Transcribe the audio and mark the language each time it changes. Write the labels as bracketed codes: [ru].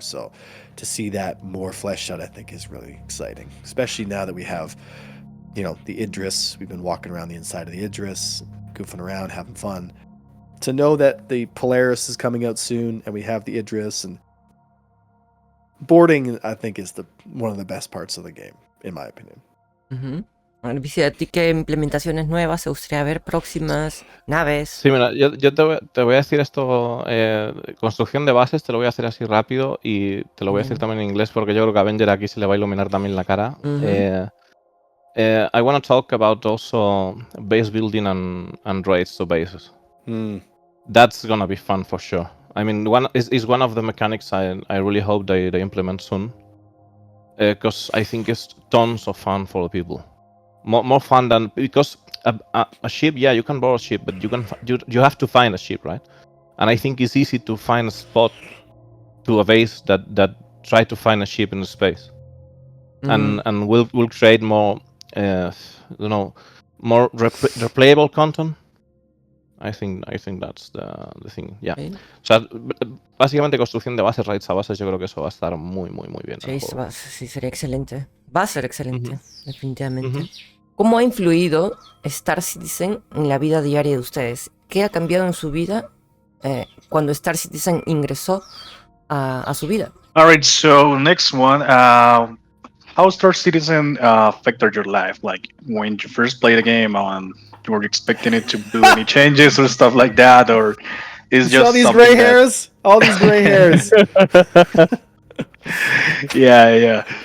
[en] So to see that more fleshed out, I think is really exciting, especially now that we have, you know, the Idris. We've been walking around the inside of the Idris, goofing around, having fun. To know that the Polaris is coming out soon and we have the Idris, and boarding, I think, is one of the best parts of the game, in my opinion. [es] Bueno, Vici, ¿a ti qué implementaciones nuevas te gustaría ver? Próximas naves. Sí, mira, yo te voy a decir esto, construcción de bases, te lo voy a hacer así rápido y te lo voy a decir también en inglés porque yo creo que a Avenger aquí se le va a iluminar también la cara. [en] I want to talk about also base building and raids to bases. That's gonna be fun for sure. I mean, is one of the mechanics I really hope they implement soon, because I think it's tons of fun for the people. More fun than, because a ship, yeah, you can borrow a ship, but you have to find a ship, right? And I think it's easy to find a spot to a base that try to find a ship in space, and we'll create more, more replayable content. I think that's the thing, yeah. Okay. [es] O sea, básicamente construcción de bases, raids a bases, yo creo que eso va a estar muy bien. en el Sí, juego. sí, sería excelente. Va a ser excelente, definitivamente. ¿Cómo ha influido Star Citizen en la vida diaria de ustedes? ¿Qué ha cambiado en su vida cuando Star Citizen ingresó a su vida? [en] All right, so next one. How Star Citizen affected your life? Like when you first played the game, you were expecting it to do any changes or stuff like that, or is just all these something gray that- hairs, all these gray hairs. Yeah.